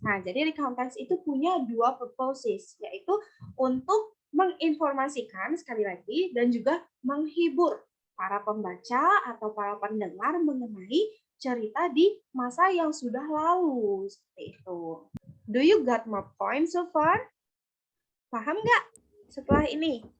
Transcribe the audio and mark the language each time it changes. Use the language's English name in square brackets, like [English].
[Indonesian] Nah, jadi recount text itu punya dua purposes, yaitu untuk menginformasikan sekali lagi dan juga menghibur para pembaca atau para pendengar mengenai cerita di masa yang sudah lalu. Seperti itu. [English] Do you got more points so far? [Indonesian] Paham nggak setelah ini?